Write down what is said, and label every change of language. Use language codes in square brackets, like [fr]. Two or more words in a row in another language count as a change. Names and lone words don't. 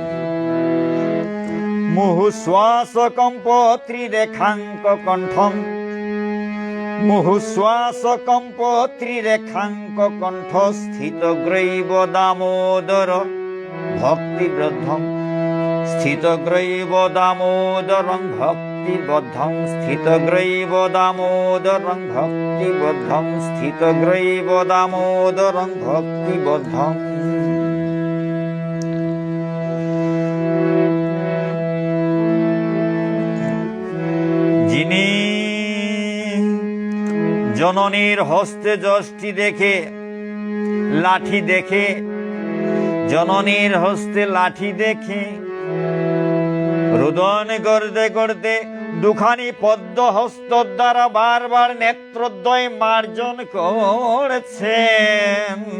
[sa] মুহুশ্বাস কম্প ত্রিরেখাঙ্ক কণ্ঠম মুহুশ্বাস কম্প ত্রিরেখাঙ্ক কণ্ঠ স্থিত গ্রৈব দামোদর ভক্তিবৃদ্ধম স্থিত গ্রৈব দামোদরং ভক্তি ভক্তিবদ্ধং স্থিতগ্রৈব দামোদরং ভক্তিবদ্ধং স্থিতগ্রৈব দামোদরং ভক্তিবদ্ধং। [bn] যিনি জননীর হস্তে যষ্টি দেখে লাঠি দেখে, জননীর হস্তে লাঠি দেখে রোদন করতে করতে দুখানি পদ্ম হস্ত দ্বারা বারবার নেত্রদ্বয় মার্জন করেছেন,